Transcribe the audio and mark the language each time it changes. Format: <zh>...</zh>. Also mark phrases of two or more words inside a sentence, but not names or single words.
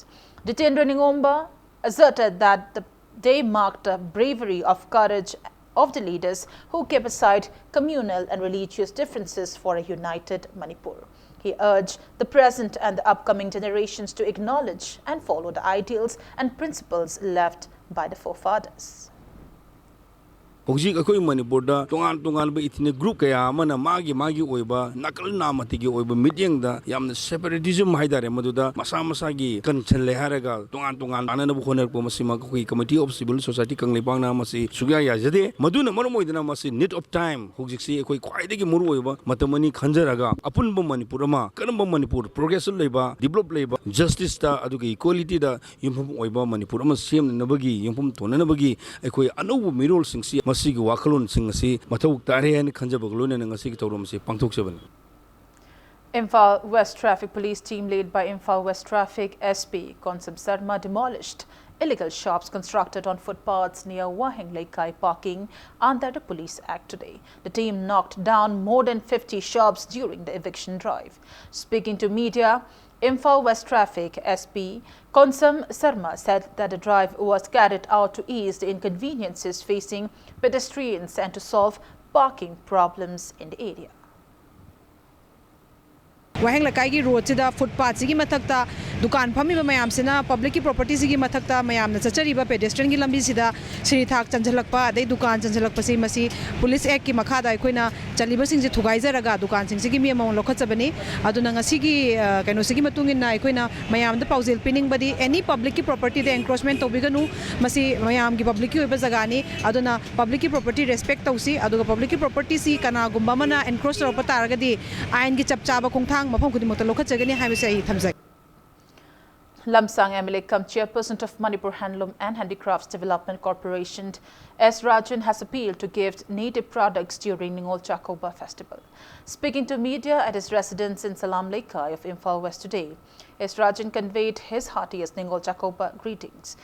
<en>Jitendra Ningomba asserted that the day marked the bravery of courage of the leaders who kept aside communal and religious differences for a united Manipur. He urged the present and the upcoming generations to acknowledge and follow the ideals and principles left by the forefathers.</en> <mni>Hojik akoi Manipur da tongan ba itine group kaya amana magi oiba nakal namati gi oiba meeting da yamna separatism haidare maduda masa gi kanchale haraga tongan anana bu khoner po masima koi</mni> <en>committee of civil society</en> <mni>kangle bangna masi sugya ya jade maduna marmoidana masi</mni> <en>need of time</en> <mni>hojik si akoi khwaidagi muru oiba matamani khanjaraga apun ba Manipur ma kanam ba Manipur progress leiba develop leiba justice da adugi equality da yumphum oiba Manipur ma sem nabagi yumphum tonana bagi akoi anobu mirol singsi Imphal</mni> <en>West Traffic Police team led by Imphal West Traffic SP Konsam Sarma demolished illegal shops constructed on footpaths near Waheng Laikai parking under the Police Act today. The team knocked down more than 50 shops during the eviction drive. Speaking to media, Imphal West Traffic SP Konsam Sarma said that the drive was carried out to ease the inconveniences facing pedestrians and to solve parking problems in the area.</en> <mni>Waheng Laikai gi road sida footpath sigi mathakta dukan phami ba mayam sina public ki property sigi mathakta mayam na chachari ba pedestrian gi lambi sida sri thak chanjalakpa dei dukan chanjalakpa si masi</mni> <en>police act</en> <mni>ki makha da koina chaliba sing je thugai jaraga dukan sing sigi mi among lokhatchabani aduna ngasi gi kaino sigi matungin na koina mayam da paujel pining badi</mni> <en>any public</en> <mni>ki property de encroachment tobiganu masi mayam gi public ki oiba jaga ni aduna public ki property respect tausi aduga public ki property si kana gumba mana encroach ro pata ragadi ain gi chapchaba khongthang</mni> <en>Lamsang MLA cum chairperson of Manipur Handloom and Handicrafts Development Corporation, S. Rajan has appealed to gift native products during Ningol Chakoba festival. Speaking to media at his residence in Salam Laikai of Imphal West today, S. Rajan conveyed his heartiest Ningol Chakoba greetings.</en>